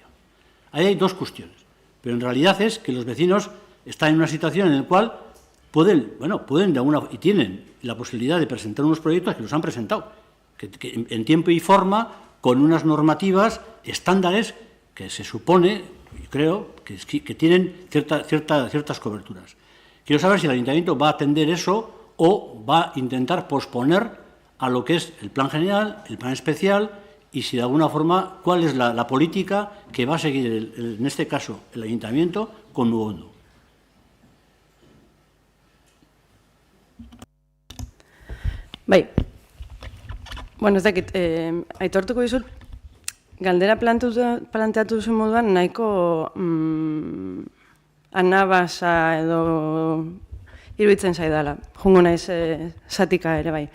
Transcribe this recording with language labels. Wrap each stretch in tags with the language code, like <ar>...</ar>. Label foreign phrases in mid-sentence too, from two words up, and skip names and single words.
<es>Ahí hay dos cuestiones, pero en realidad es que los vecinos están en una situación en la cual pueden de alguna y tienen la posibilidad de presentar unos proyectos que los han presentado, que en tiempo y forma, con unas normativas, estándares que se supone, creo, que tienen ciertas coberturas. Quiero saber si el ayuntamiento va a atender eso o va a intentar posponer a lo que es el plan general, el plan especial, y si de alguna forma, cuál es la política que va a seguir, en este caso, el ayuntamiento con Mugondo.</es> <eu>Ez dakit, aitortuko dizut, galdera planteatu zuen moduan nahiko anabasa edo iruditzen zaidala, jungo naiz zatika ere bai.</eu>